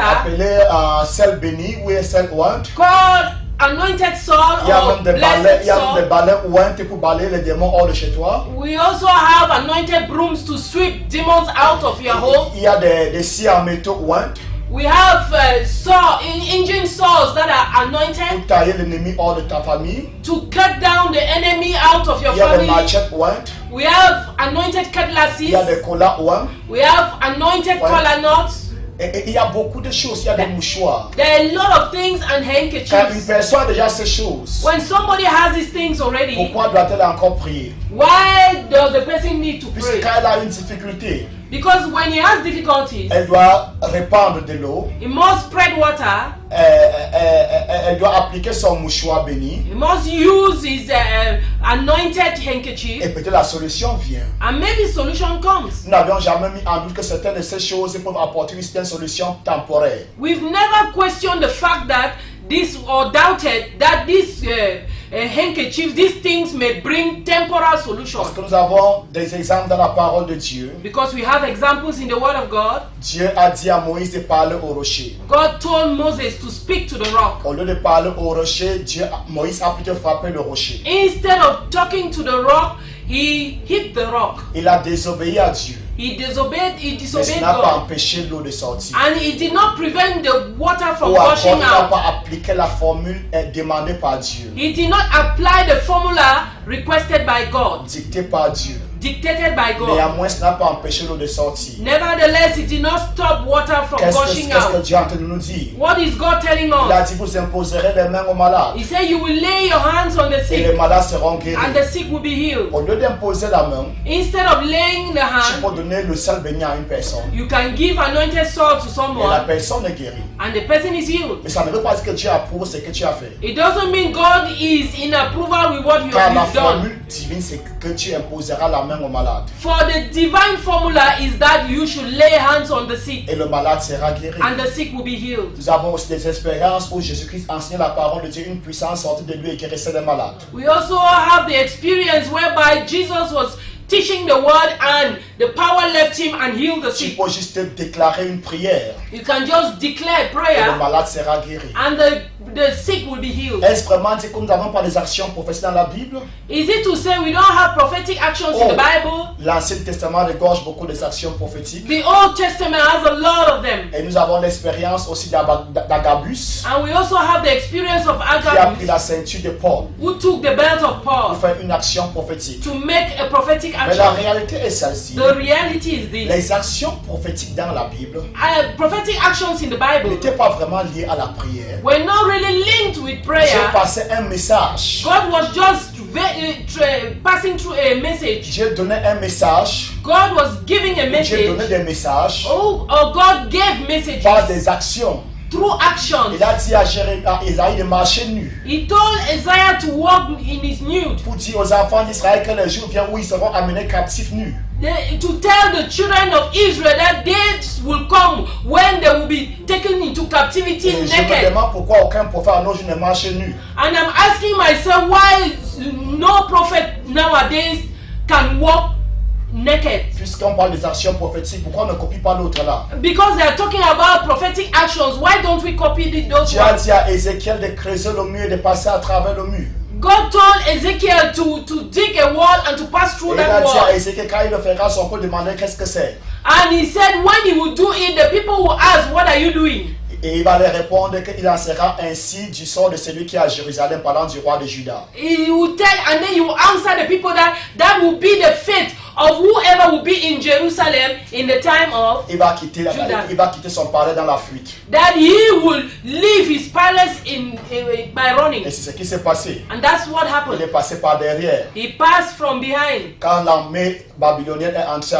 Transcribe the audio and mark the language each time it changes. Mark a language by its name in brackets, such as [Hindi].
[French] Appelé sel béni ou sel ointe. [English] Called anointed salt. [French] Il y a même des balais ointes pour balayer les démons hors de chez toi. [English] We also have anointed brooms to sweep demons out of your home. [French] Il y a des scies en métaux ointes. [English] We have engine saws that are anointed. [French] Pour tailler l'ennemi hors de ta famille. [English] To cut down the enemy out of your family. [French] Il y a des machettes ointes. [English] We have anointed cutlasses. [French] Il y a des collats oints. [English] We have anointed collar knots. [French] Et il y a beaucoup de choses. Il y a des mouchoirs. [English] There are a lot of things and handkerchiefs. [French] Quand une personne a déjà ces choses, [English] when somebody has these things already, [French] pourquoi doit-elle encore prier? [English] Why does the person need to pray? [French] Puisqu'elle a une difficulté. [English] Because when he has difficulties, [French] elle doit répandre de l'eau. [English] He must spread water. [French] Elle doit appliquer son mouchoir béni. [English] He must use his anointed handkerchief. [French] Et peut-être la solution vient. [English] And maybe solution comes. [French] Nous n'avions jamais mis en doute que certaines de ces choses peuvent apporter une solution temporaire. [English] We've never questioned the fact that this or doubted that this handkerchiefs, these things may bring temporal solutions. [French] Parce que nous avons des exemples dans la parole de Dieu. [English] Because we have examples in the Word of God. [French] Dieu a dit à Moïse de parler au rocher. [English] God told Moses to speak to the rock. [French] Au lieu de parler au rocher, Moïse a plutôt frappé le rocher. [English] Instead of talking to the rock, he hit the rock. [French] Il a désobéi à Dieu. [English] He disobeyed [French] Mais ça n'a pas empêché l'eau de sortir. [English] And it did not prevent the water from [French] Ou encore, [English] gushing [French] il n'a [English] out. [French] pas appliqué la formule demandée par Dieu. [English] He did not apply the formula requested by God. [French] Dictée par Dieu. [English] dictated by God. [French] Néanmoins, ça n'a pas empêché l'eau de sortir. [English] Nevertheless, it did not stop water from gushing [French] Qu'est-ce que [English] out. [French] Dieu est en train de nous dire? [English] What is God telling [French] Il a [English] us? [French] dit, vous imposerez les mains aux malades [English] He said, you will lay your hands on the [French] et [English] sick [French] les malades seront guéris. [English] and the sick will be healed. [French] Au lieu d'imposer la main, [English] Instead of laying the [French] tu [English] hand, [French] peux donner le sel béni à une personne [English] you can give anointed salt to [French] et la [English] someone [French] personne est guérie. [English] and the person is healed. [French] Mais ça ne veut pas dire que Dieu approuve ce que tu as fait. [English] It doesn't mean God is in approval with what [French] Car la [English] you've done. [French] formule divine, c'est que tu imposeras la main au malade [English] For the divine formula is that you should lay hands on the sick [French] et le malade sera guéri. [English] and the sick will be healed. [French] Nous avons aussi des expériences où Jésus-Christ enseignait la parole de Dieu, une puissance sortie de lui et guérissait les malades. [English] We also have the experience whereby Jesus was teaching the word and the power left him and healed the [French] Tu [English] sick. [French] peux juste déclarer une prière [English] You can just declare [French] et le [English] prayer [French] malade sera guéri. [English] and the sick will be healed. [French] Est-ce vraiment dit que nous n'avons pas des actions prophétiques dans la Bible? [English] Is it to say we don't have prophetic actions in the Bible? [French] L'Ancien Testament regorge beaucoup des actions prophétiques. [English] The Old Testament has a lot of them. [French] Et nous avons l'expérience aussi d'Agabus [English] And we also have the experience of [French] qui a pris [English] Agabus, [French] la ceinture de Paul [English] who took the belt of [French] pour [English] Paul [French] faire une action prophétique. [English] to make a prophetic [French] Mais la [English] action. [French] réalité est celle-ci. [English] The reality is this. [French] Les actions prophétiques dans la Bible [English] Prophetic actions in the Bible [French] n'étaient pas vraiment liées à la prière. [English] were not really linked with [French] Dieu [English] prayer. [French] passait un message. [English] God was just passing through a message. [French] Dieu donnait un message. [English] God was giving a [French] Dieu donnait [English] message. [French] des messages [English] Or God gave messages [French] par des actions. [English] through actions. [French] Il a dit à Isaïe de marcher nu [English] He told Isaiah to walk in his nude, [French] pour dire aux enfants d'Israël que le jour vient où ils seront amenés captifs nus. [English] to tell the children of Israel that days will come when they will be taken into captivity [French] Et je me [English] naked. [French] demande pourquoi aucun prophète à nos jours ne marche nu. [English] And I'm asking myself why no prophet nowadays can walk naked. [French] Puisqu'on parle des actions prophétiques, pourquoi on ne copie pas l'autre là? [English] Because they are talking about prophetic actions, why don't we copy those [French] Dieu a [English] ones? [French] dit à Ézéchiel de creuser le mur et de passer à travers le mur. [English] God told Ezekiel to dig a wall and to pass [French] Et [English] through [French] il a [English] that [French] dit à [English] wall. [French] Ézéchiel quand il le fera, son peuple demandait qu'est-ce que c'est. [English] And he said when he would do it, the people will ask, what are you doing? [French] Et il va leur répondre qu'il en sera ainsi du sort de celui qui est à Jérusalem parlant du roi de Juda. [English] He will tell, and then he will answer the people that will be the fate of whoever will be in Jerusalem in the time of [French] Il va quitter, [English] Juda. [French] il va quitter son palais dans la fuite. [English] that he will leave his palace by running. [French] Et c'est ce qui s'est passé. [English] And that's what [French] Il est [English] happened. [French] passé par derrière. [English] He passed from behind. [French] Quand l'armée babylonienne est entrée à